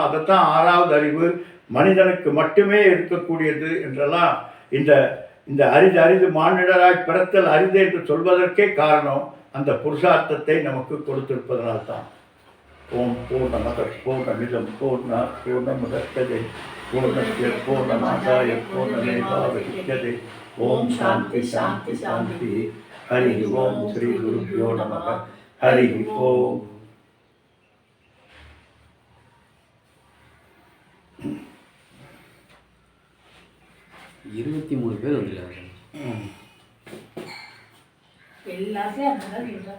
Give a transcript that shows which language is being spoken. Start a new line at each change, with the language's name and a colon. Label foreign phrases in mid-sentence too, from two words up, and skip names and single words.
Tamil: அதைத்தான் ஆறாவது அறிவு, மனிதனுக்கு மட்டுமே இருக்கக்கூடியது என்றெல்லாம் இந்த அரிது மானிடராய் பிறத்தல் அரிது என்று சொல்வதற்கே காரணம் அந்த புருஷார்த்தத்தை நமக்கு கொடுத்திருப்பதனால்தான்.
Sanskrit: ॐ पूर्णमद पूर्णमिदम् पूर्णा पूर्णमुदच्यते पूर्णस्य पूर्णमादाय पूर्णमेवावशिष्यते. ॐ शान्ति शान्ति शान्ति. हरि ॐ. श्री गुरुभ्यो नमः। हरि ॐ.
Tamil: இருபத்தி 3 பேர் வந்துருக்காங்க. எல்லாத்தையும் அப்படிதான் சொல்றார்.